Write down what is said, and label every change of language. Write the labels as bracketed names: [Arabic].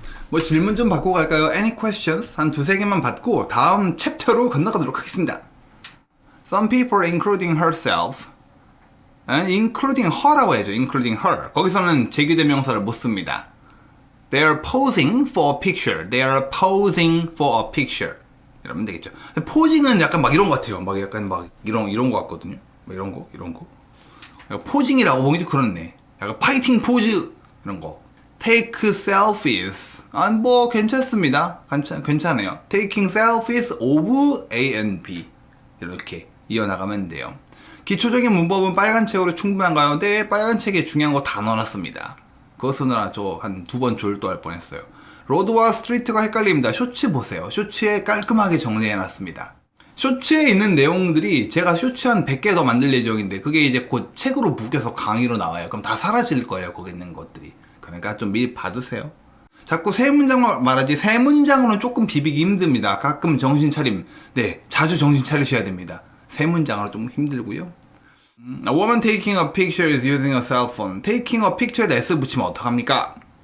[Korean] 뭐 질문 좀 받고 갈까요? [English] Any questions? [Korean] 한 2-3개만 받고 다음 챕터로 건너가도록 하겠습니다. [English] Some people, including herself, including her라고 [Korean] 해야죠. [English] including her. [Korean] 거기서는 제규대명사를 못 씁니다. [English] They are posing for a picture. They are posing for a picture. [Korean] 이러면 되겠죠. 포징은 약간 막 이런 것 같아요. 막 약간 막 이런 거 같거든요. 뭐 이런 거. 포징이라고 보기 좀 그렇네. 약간 파이팅 포즈 이런 거. [English] Take selfies. [Korean] 뭐 괜찮습니다. 괜찮아요. [English] Taking selfies of A and B. [Korean] 이렇게 이어나가면 돼요. 기초적인 문법은 빨간 책으로 충분한가요? 네, 빨간 책에 중요한 거 다 넣어놨습니다. 그거 쓰느라 저 한 2번 졸도할 뻔했어요. 로드와 스트리트가 헷갈립니다. 쇼츠 보세요. 쇼츠에 깔끔하게 정리해놨습니다. 쇼츠에 있는 내용들이 제가 쇼츠 한 100개 더 만들 예정인데 그게 이제 곧 책으로 묶여서 강의로 나와요. 그럼 다 사라질 거예요. 거기 있는 것들이. 그러니까 좀 미리 봐두세요. 자꾸 3문장만 말하지 3문장으로는 조금 비비기 힘듭니다. 가끔 정신 차림. 네, 자주 정신 차리셔야 됩니다. 3문장으로 좀 힘들고요. [English] A woman taking a picture is using a cell phone. taking a pictue에다 s [Korean] 붙이면 어떡합니까?